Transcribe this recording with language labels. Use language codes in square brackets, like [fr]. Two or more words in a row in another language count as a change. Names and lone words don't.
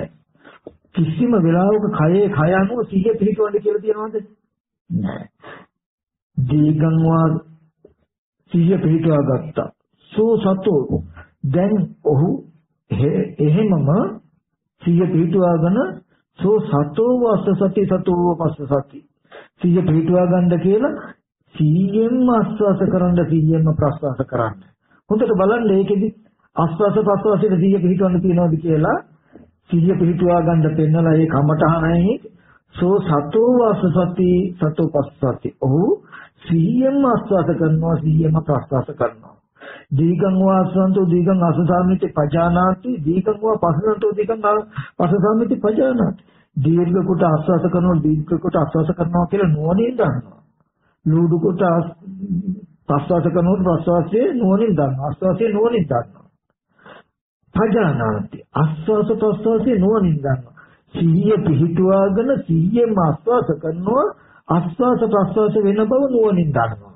[si] කිසිම වෙලාවක කායේ කායානුව සිහිය පිහිටවන්න කියලා තියනවද? නැහැ. [pi] දීගං වා [si] සිහිය පිහිටවා ගත්තා. [pi] සෝ සතෝ [si] දැන් ඔහු එහෙමම සිහිය පිහිටවාගෙන [pi] සෝ සතෝ වස්ස සති සතෝ පස්ස සති [si] සිහිය පිහිටවා ගන්න කියලා සිහියෙන්ම ආස්වාස කරන්න සිහියෙන්ම ප්‍රස්වාස කරන්න. හොඳට බලන්න ඒකෙදි ආස්වාස ප්‍රස්වාසයේ සිහිය පිහිටවන්න තියනවාද කියලා සිහිය පිහිටවා ගන්න පෙන්නලා ඒ කමඨහනයි [pi] සෝ සතෝ වස්ස සති සතෝ පස්ස සති. [si] ඔහු සිහියෙන්ම ආස්වාස කරනවා සිහියෙන්ම ප්‍රස්වාස කරනවා. [pi] දීගං වාසන්තෝ දීගං අසසාමිති පජානාති දීගං වා පසසන්තෝ දීගං පසසාමිති පජානාති. [si] දීර්ඝ කොට ආස්වාස කරනවා දීර්ඝ කොට ආස්වාස කරනවා කියලා නුවණින් දන්නවා. ලූඩු කොට ප්‍රස්වාස කරනකොට ප්‍රස්වාසයේ නුවණින් දන්නවා. ආස්වාසයේ නුවණින් දන්නවා. පජානාති ආස්වාස ප්‍රස්වාසයේ නුවණින් දන්නවා. සිහිය පිහිටුවාගෙන සිහියෙන්ම ආස්වාස කරනවා ආස්වාස ප්‍රස්වාස වෙන බව නුවණින් දන්නවා.